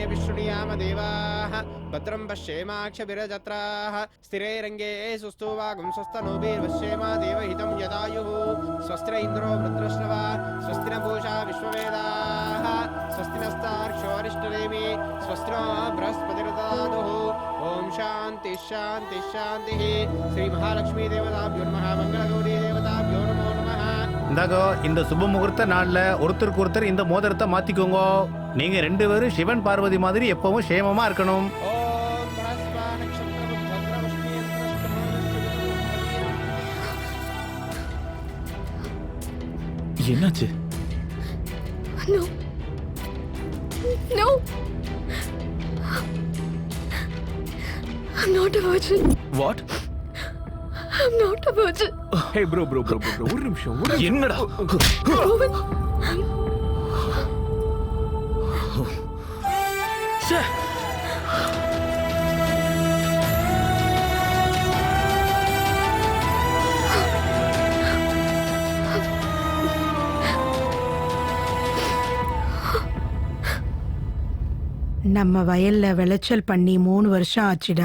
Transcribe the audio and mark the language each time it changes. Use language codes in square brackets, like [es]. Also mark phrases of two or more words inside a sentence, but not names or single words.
[sa] विशृणुयाम देवाः भद्रं पश्येमाक्षभिरजत्राः स्थिरे रङ्गे सुस्तुवागं स्वस्तनोभिर्पश्येम देवहितं यदायुः स्वस्तिर इन्द्रो वृत्रश्रवा स्वस्ति न पूषा विश्ववेदाः स्वस्ति नस्तार्क्ष्योरिष्टनेमि स्वस्तिनो बृहस्पतिर्ददातुः ओम शांति शांति शांति श्री महालक्ष्मी देवताभ्यो नमः मंगलगौरी देवताभ्यो नमो नमः. [ta] இந்தாகோ இந்த சுப முகூர்த்த நாள்ல ஒருத்தருக்கு ஒருத்தர் இந்த மோதிரத்தை மாத்திக்கோங்க. நீங்க ரெண்டு பேரும் சிவன் பார்வதி மாதிரி எப்பவும் சேமமா இருக்கணும். [sa] ओम बृहस्पति नक्षत्र भद्रवष्टि [ta] என்னாச்சு? [en] No. No. I'm not a virgin. What? I'm not a virgin. Hey bro. [ta] ஒரு நிமிஷம். என்னடா? கோவிந்த். ச்சே. நம்ம வயல்ல விளைச்சல் பண்ணி 3 வருஷம் ஆச்சுடா.